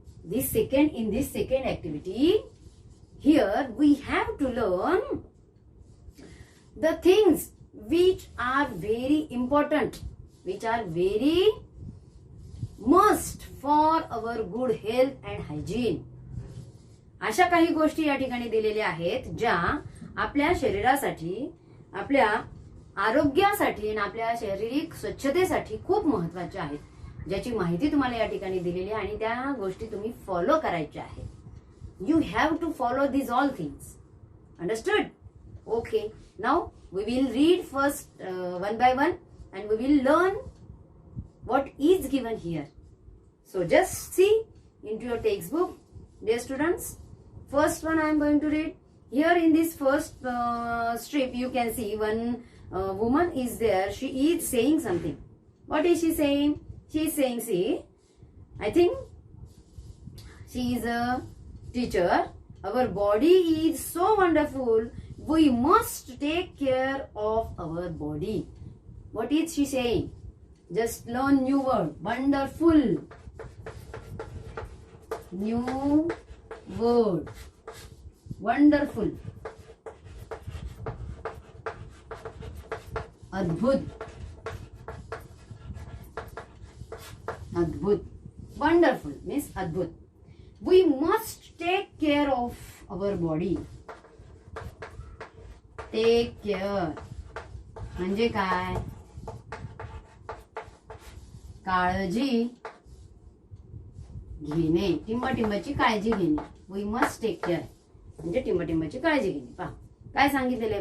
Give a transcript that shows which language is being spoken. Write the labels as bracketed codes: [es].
[en] In this second activity, here we have to learn the things which are very important, which are very must for our good health and hygiene. [mr] अशा काही गोष्टी या ठिकाणी दिलेल्या आहेत ज्या आपल्या शरीरासाठी, आपल्या आरोग्यासाठी आणि आपल्या शारीरिक स्वच्छतेसाठी खूप महत्वाच्या आहेत, ज्याची माहिती तुम्हाला या ठिकाणी दिलेली आहे आणि त्या गोष्टी तुम्ही फॉलो करायच्या आहेत. [en] You have to follow this all things. Understood? Okay. Now we will read first one by one and we will learn what is given here. So just see into your textbook, dear students. First one I am going to read. Here in this first strip you can see one woman is there. She is saying something. What is she saying? She is saying, see, I think she is a teacher. Our body is so wonderful. We must take care of our body. What is she saying? Just learn new word. Wonderful. New word. Wonderful. [mr] अद्भुत. अद्भुत. [en] Wonderful means अद्भुत. We must take care of our body. Take care [mr] म्हणजे काय? काळजी घेणे, टिंबटिंबाची काळजी घेणे. [en] We must take care [mr] म्हणजे टिंबटिंबाची काळजी घेणे. पहा काय सांगितलेलं.